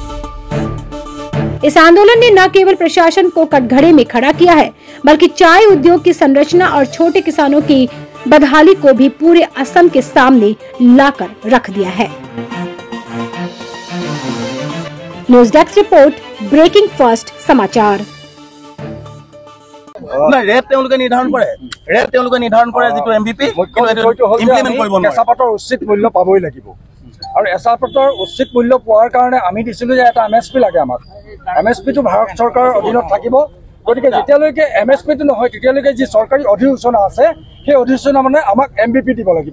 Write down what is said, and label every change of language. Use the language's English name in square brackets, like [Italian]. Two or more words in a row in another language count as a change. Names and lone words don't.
[Hindi] इस आंदोलन ने न केवल प्रशासन को कटघरे में खड़ा किया है, बल्कि चाय उद्योग की संरचना और छोटे किसानों की बदहाली को भी पूरे असम के सामने लाकर रख दिया है। न्यूज डेस्क रिपोर्ट, ब्रेकिंग फास्ट समाचार। [Assamese] ৰেট তেওঁলোকে নিৰ্ধাৰণ কৰে যিটো এমভিপি ইমপ্লিমেন্ট কৰিব নোৱাৰে। এচাপাতৰ উচিত মূল্য পাবই লাগিব আৰু এচাপাতৰ উচিত মূল্য পোৱাৰ কাৰণে আমি দিছিলো যে এটা এমএছপি লাগে। আমাক এমএছপিটো ভাৰত চৰকাৰৰ অধীনত থাকিব। গতিকে যেতিয়ালৈকে এমএছপিটো নহয় তেতিয়ালৈকে যি চৰকাৰী অধিসূচনা আছে সেই অধিসূচনা মানে আমাক এমভিপি দিব লাগিব।